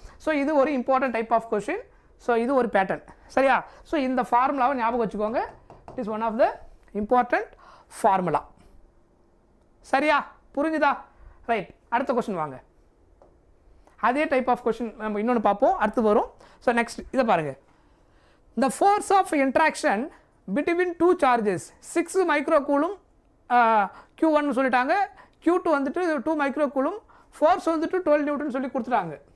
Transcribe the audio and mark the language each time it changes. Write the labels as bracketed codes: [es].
[ta] So இது ஒரு [en] Important type of question. [ta] So இது ஒரு பேட்டர்ன். சரியா? ஸோ இந்த ஃபார்முலாவை ஞாபகம் வச்சுக்கோங்க. [en] It is one of the important formula. [ta] சரியா? புரிஞ்சுதா? ரைட். அடுத்த கொஷின் வாங்க. அதே டைப் ஆஃப் கொஷின் நம்ம இன்னொன்று பார்ப்போம். அடுத்து வரும். ஸோ நெக்ஸ்ட் இதை பாருங்கள். [en] The force of interaction between two charges [ta] 6 மைக்ரோகூலும் q1 சொல்லிட்டாங்க. q2 வந்துட்டு 2 மைக்ரோகூலும். ஃபோர்ஸ் வந்துட்டு 12 நியூட்டன் சொல்லி கொடுத்துட்டாங்க.